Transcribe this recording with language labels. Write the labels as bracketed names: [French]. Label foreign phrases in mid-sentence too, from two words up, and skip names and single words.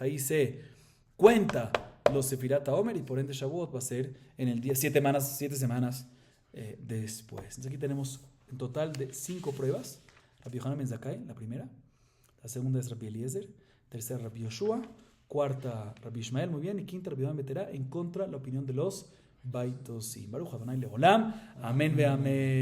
[Spanish] Ahí se cuenta los [Hebrew] ספירת העומר [Spanish] y por ende Shavuot va a ser en el día 7 semanas después. Entonces aquí tenemos en total de 5 pruebas. Rabbi Yohanan ben Zakkai, la primera. La segunda es Rabbi Eliezer. Tercera, Rabbi Yoshua. Cuarta, Rabbi Ishmael, muy bien. Y quinta, Rabbi Yehuda ben Betera, en contra de la opinión de los Baitosim. [Hebrew] ברוך ה' לעולם. אמן ואמן.